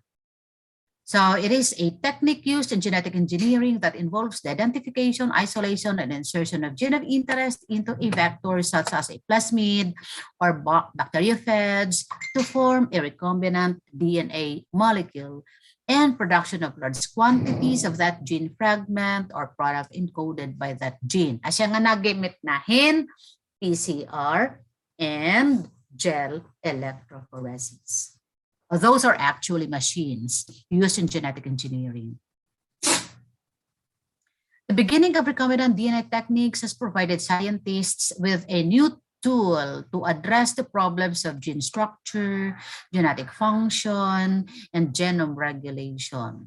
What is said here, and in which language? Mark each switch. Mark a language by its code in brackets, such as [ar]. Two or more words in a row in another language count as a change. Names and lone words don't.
[en] So it is a technique used in genetic engineering that involves the identification, isolation, and insertion of gene of interest into a vector such as a plasmid or bacteriophage to form a recombinant DNA molecule and production of large quantities of that gene fragment or product encoded by that gene. [war] Asya nga nagamit nahin [en] PCR and gel electrophoresis. Those are actually machines used in genetic engineering. The beginning of recombinant DNA techniques has provided scientists with a new tool to address the problems of gene structure, genetic function, and genome regulation.